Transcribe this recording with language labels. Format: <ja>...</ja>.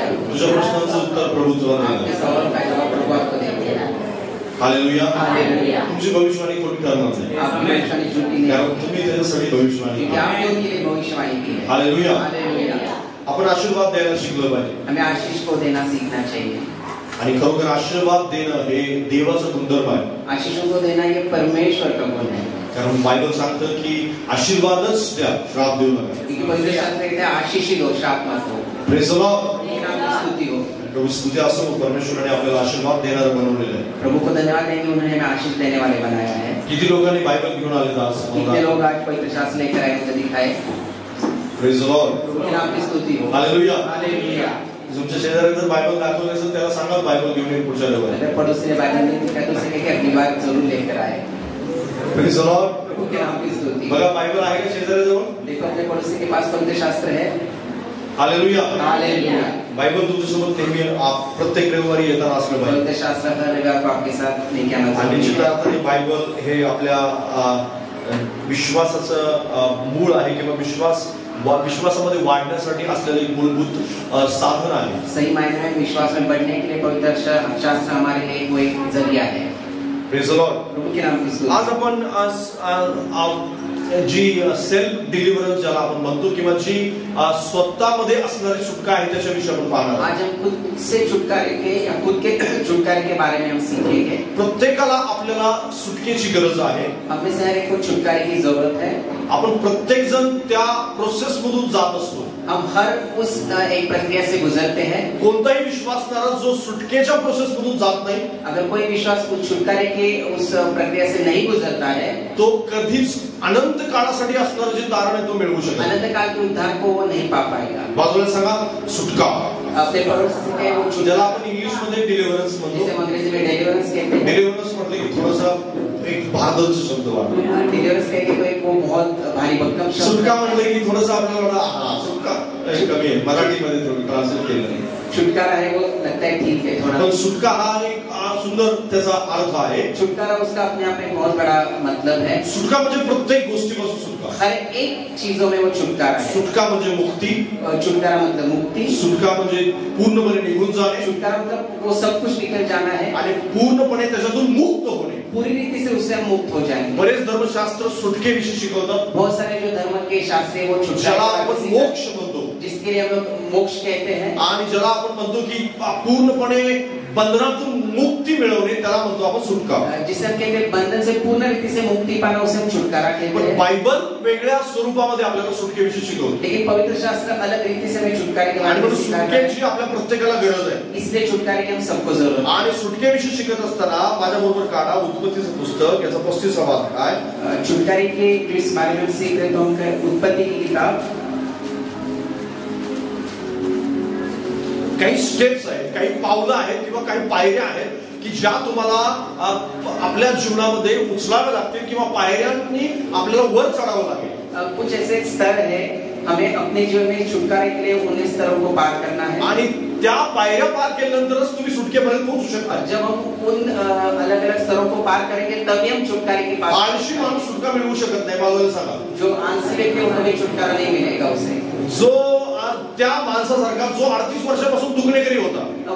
<mr>तुझ्या प्रश्नांचं उत्तर प्रभू तुला देईल. हालेलुया. हालेलुया. तुमची भविष्यवाणी खोटी ठरणार नाही. कारण तुम्ही त्याच्यासाठी भविष्यवाणी केली. हालेलुया. हालेलुया. आपण आशीर्वाद द्यायला शिकलो पाहिजे.</mr> <hi>हमें आशीष को देना सीखना चाहिए.</hi> <mr>आणि खरोखर आशीर्वाद देणं हे देवाचं गुणधर्म आहे.</mr> <hi>आशीषों को देना ये परमेश्वर का गुण है.</hi> <mr>कारण बायबल सांगतं की आशीर्वादच द्या, श्राप देऊ नका.</mr> <hi>पवित्र शास्त्र कहते हैं आशीष ही दो, श्राप मत दो.</hi> <en>Praise the Lord.</en> <hi>स्तुति हो.</hi> <mr>प्रभु स्तुती असो, परमेश्वराने आपल्याला आशीर्वाद देणारं बनवलेलं आहे.</mr> <hi>प्रभु को धन्यवाद देंगे, उन्होंने हमें आशीष देने वाले बनाया है.</hi> <mr>किती लोकांनी बायबल घेऊन आले आज?</mr> <hi>कितने लोग आज पवित्र शास्त्र लेकर आए, मुझे दिखाए.</hi> <en>Praise the Lord.</en> <hi>प्रभु के नाम की स्तुति हो. हालेलुया. हालेलुया.</hi> <mr>तुमच्या शेजारी जर बायबल दाखवलं असेल त्याला सांगा बायबल घेऊन ये पुढच्या रविवारी.</mr> <hi>अगर पड़ोसी ने बाइबल नहीं दिखा तो उसे कहे अगली बार जरूर लेकर आए.</hi> <en>Praise the Lord.</en> <hi>प्रभु के नाम की स्तुति.</hi> <mr>बघा बायबल आहे का शेजारी जवळ?</mr> <hi>देखो अपने पड़ोसी के पास पवित्र शास्त्र है. हालेलुया. हालेलुया.</hi> <mr>बायबल तुमच्यासोबत नेहमी प्रत्येक रविवारी येताना असलं पाहिजे.</mr> <hi>पवित्र शास्त्र हर रविवार को आपके साथ लेके आना चाहिए.</hi> <mr>आणि निश्चित अर्थाने बायबल हे आपल्या विश्वासाचं मूळ आहे किंवा विश्वासामध्ये वाढण्यासाठी असलेले एक मूलभूत साधन आहे.</mr> <hi>सही मायने में विश्वास में बढ़ने के लिए पवित्र शास्त्र हमारे लिए वो एक जरिया है.</hi> <en>Praise the Lord.</en> <hi>प्रभु के नाम की स्तुति.</hi> <mr>आज आपण जी सेल्फ डिलिव्हरन्स ज्याला आपण म्हणतो किंवा जी स्वतःमध्ये असणारी सुटका आहे त्याच्याविषयी आपण पाहणार.</mr> <hi>आज हम खुद से छुटकारे के या खुद के छुटकारे के बारे में हम सीखेंगे.</hi> <mr>प्रत्येकाला आपल्याला सुटकेची गरज आहे.</mr> <hi>हमें से हर एक को छुटकारे की जरूरत है.</hi> <mr>आपण प्रत्येक जण त्या प्रोसेस मधून जात असतो.</mr> <hi>हम हर उस एक प्रक्रिया से गुजरते हैं.</hi> <mr>कोणताही विश्वासणारा जो सुटकेच्या प्रोसेस मधून जात नाही,</mr> <hi>अगर कोई विश्वास उस छुटकारे की उस प्रक्रिया से नहीं गुजरता है,</hi> <mr>तो कधीच अनंत काळासाठी असणारे जे तारण आहे तो मिळवू शकत नाही.</mr> <hi>अनंत काल के उद्धार को वो नहीं पा पाएगा.</hi> <mr>बाजूला सांगा सुटका.</mr> <hi>अपने पड़ोसी से कहे वो</hi> <mr>ज्याला आपण इंग्लिश मध्ये डिलिव्हरन्स म्हणतो.</mr> <hi>जिसे अंग्रेजी में डिलीवरेंस कहते हैं.</hi> <mr>डिलिव्हरन्स म्हटले की थोडासा एक भारदलचा शब्द वाटतो.</mr> <hi>डिलीवरेंस कहते हैं वो बहुत भारी भरकम शब्द.</hi> <mr>सुटका म्हटले की थोडासा आपल्याला सुटका कमी आहे. मराठीमध्ये थोडं ट्रान्सलेट केलं.</mr> <hi>छुटकारा है वो लगता है ठीक है थोड़ा.</hi> <mr>पण सुटका हा एक सुंदर त्याचा अर्थ आहे.</mr> <hi>छुटकारा उसका अपने आप में बहुत बड़ा मतलब है.</hi> <mr>सुटका म्हणजे प्रत्येक गोष्टीपासून सुटका.</mr> <hi>हर एक चीजों में वो छुटकारा है.</hi> <mr>सुटका म्हणजे मुक्ती.</mr> <hi>छुटकारा मतलब मुक्ती.</hi> <mr>सुटका म्हणजे पूर्णपणे निघून जाणे.</mr> <hi>छुटकारा मतलब वो सब कुछ निकल जाना है</hi> <mr>आणि पूर्णपणे त्याच्यातून मुक्त होणे.</mr> <hi>पूरी रीति से उससे हम मुक्त हो जाएंगे.</hi> <mr>बरेच धर्मशास्त्र सुटकेविषयी शिकवतात.</mr> <hi>बहुत सारे जो धर्म के शास्त्र वो</hi> <mr>ज्याला आपण मोक्ष म्हणतो,</mr> <hi>जिसके लिए हम लोग मोक्ष कहते हैं,</hi> <mr>आणि ज्याला आपण म्हणतो की पूर्णपणे बंधनातून मुक्ती मिळवणे, त्याला म्हणतो आपण सुटका.</mr> <hi>जिसे हम कहते हैं बंधन से पूर्ण रीति से मुक्ति पाना, उसे हम छुटकारा कहते हैं.</hi> <mr>बायबल वेगळ्या स्वरूपामध्ये आपल्याला सुटकेविषयी शिकवते.</mr> <hi>लेकिन पवित्र शास्त्र अलग रीति से हमें छुटकारे के बारे में सिखाता है.</hi> <mr>सुटकेची आपल्या प्रत्येकाला गरज आहे.</mr> <hi>इसलिए छुटकारे की हम सबको जरूरत है.</hi> <mr>आणि सुटकेविषयी शिकत असताना माझ्या बरोबर काढा उत्पत्तीचं पुस्तक, याचा 35वा अध्याय.</mr> <hi>छुटकारे के इस बारे में सीख रहे तो हम उत्पत्ति की किताब.</hi> <mr>काही स्टेप्स आहेत, काही पावलं आहेत किंवा काही पायऱ्या आहेत की ज्या तुम्हाला आपल्या जीवनामध्ये उचलाव्या लागतील किंवा पायऱ्यांनी आपल्याला वर चढावं लागेल.</mr> <hi>कुछ ऐसे स्तर है, हमें अपने जीवन में छुटकारे के लिए उन स्तरों को पार करना है.</hi> <mr>आणि त्या पायऱ्या पार केल्यानंतरच तुम्ही सुटकेपर्यंत पोहोचू शकता.</mr> <hi>जब हम उन अलग अलग स्तरों को पार करेंगे तभी हम छुटकारे के पास.</hi> <mr>आळशी माणूस सुटका मिळवू शकत नाही. बाबाला सांगा,</mr> <hi>जो आलसी व्यक्ति है उन्हें छुटकारा नहीं मिलेगा. उसे</hi> <mr>जो त्या माणसासारखा जो 38 वर्षापासून दुखणेकरी होता,</mr>